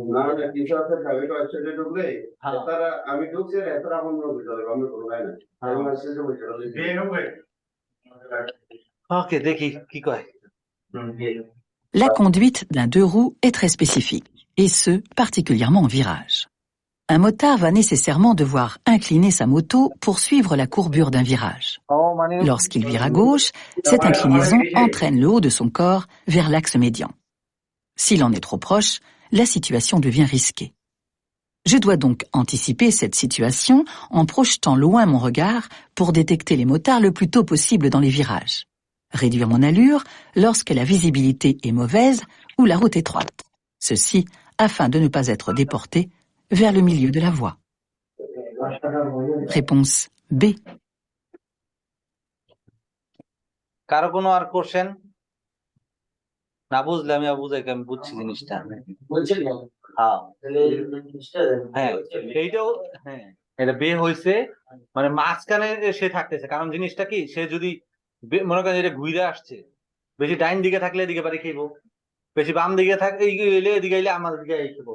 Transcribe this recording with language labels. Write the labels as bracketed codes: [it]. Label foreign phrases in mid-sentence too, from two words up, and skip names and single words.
[bn] না না কিছু আছে খালি ওয়েবসাইটে ঢুকলে তারা আমি ঢুকছি না তারা আমার ভিতরে আমি কোনো নাই না আমি মেসেজে বলছি বের হবে ওকে দেখি কি কয়। [fr] La conduite d'un deux roues est très spécifique, et ce, particulièrement en virage. Un motard va nécessairement devoir incliner sa moto pour suivre la courbure d'un virage. Lorsqu'il vire à gauche, cette inclinaison entraîne le haut de son corps vers l'axe médian. S'il en est trop proche, la situation devient risquée. Je dois donc anticiper cette situation en projetant loin mon regard pour détecter les motards le plus tôt possible dans les virages. Réduire mon allure lorsque la visibilité est mauvaise ou la route étroite. Ceci afin de ne pas être déporté vers le milieu de la voie. Réponse B. [bn] কারো কোনো আর কোশ্চেন? না বুঝলে আমি বুঝাই আমি বুঝছি জিনিসটা। হ্যাঁ এইটাও হ্যাঁ এটা বে হয়েছে মানে মাঝখানে সে থাকতেছে, কারণ জিনিসটা কি সে যদি মনে করেন এটা ঘুরে আসছে, বেশি ডাইন দিকে থাকলে এদিকে বাড়ি খেইবো, বেশি বাম দিকে থাকলে এদিকে এলে আমাদের দিকে খেবো।